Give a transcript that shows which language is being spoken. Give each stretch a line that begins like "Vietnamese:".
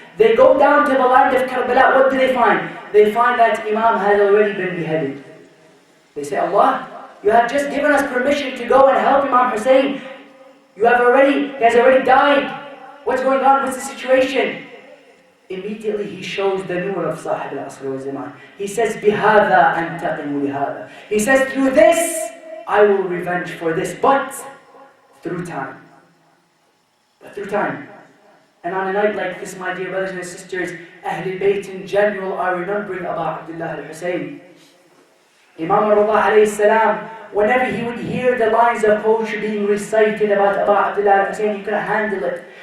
English: They go down to the land of Karbala. What do they find? They find that Imam has already been beheaded. They say, Allah, you have just given us permission to go and help Imam Hussein. He has already died. What's going on? What's the situation? Immediately he shows the nur of Sahib al-Asr wa Zaman.
Arabic: He says, بِهَذَا أَنْتَقِمُ لِهَذَا.
English: He says, through this, I will revenge for this, but through time. But through time. And on a night like this, my dear brothers and sisters, Ahlul Bayt in general are remembering Abu Abdullah al-Hussein. Imam al-Rida alayhi salam, whenever he would hear the lines of poetry being recited about Abu Abdullah al-Hussein, he couldn't handle it.